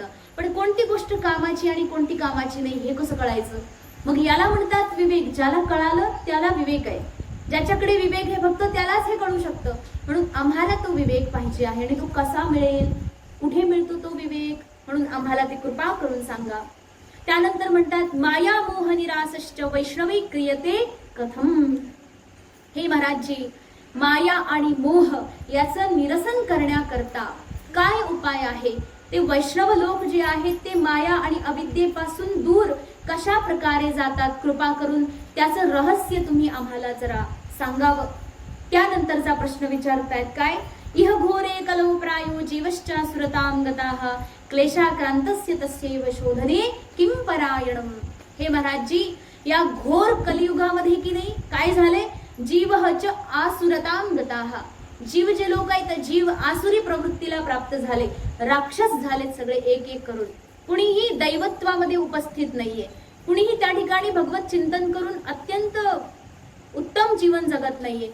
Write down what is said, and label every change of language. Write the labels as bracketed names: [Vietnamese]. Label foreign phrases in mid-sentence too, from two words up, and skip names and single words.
[Marathi] पण कोणती गोष्ट कामाची आणि कोणती कामाची नाही हे कसं कळायचं? मग याला म्हणतात विवेक. ज्याला कळालं त्याला विवेक आहे. ज्याच्याकडे विवेक आहे फक्त त्यालाच हे कळू शकतं. म्हणून आम्हाला तो विवेक पाहिजे आहे आणि तो कसा मिळेल, कुठे मिळतो तो विवेक, म्हणून आम्हाला ती कृपा करून सांगा. त्यानंतर म्हणतात [Sanskrit] माया मोह निरासश्च वैष्णवी क्रियते कथम. [Marathi] हे महाराजजी, माया आणि मोह याचं निरसन करण्याकरता काय उपाय आहे? ते वैष्णव लोक जे आहेत ते माया आणि अविद्येपासून दूर कशा प्रकारे जातात, कृपा करून त्याचं रहस्य तुम्ही आम्हाला जरा सांगावं. त्यानंतरचा प्रश्न विचारतायत काय? [Sanskrit] इह घोरे कलौ प्रायो जीवश्च सुरतां गताः क्लेशाक्रांतस्य तस्यैव शोधने किं परायणम. [Marathi] हे महाराजजी, या घोर कलियुगामध्ये की नाही काय झाले? [Sanskrit] जीवच आसुरतां गताः. [Marathi] जीव जे लोक आहेत जीव आसुरी प्रवृत्तीला प्राप्त झाले, राक्षस झालेत सगळे एक एक करून. कुणीही दैवत्वामध्ये उपस्थित नाहीये, कुणीही त्या ठिकाणी भगवत चिंतन करून अत्यंत उत्तम जीवन जगत नाहीये.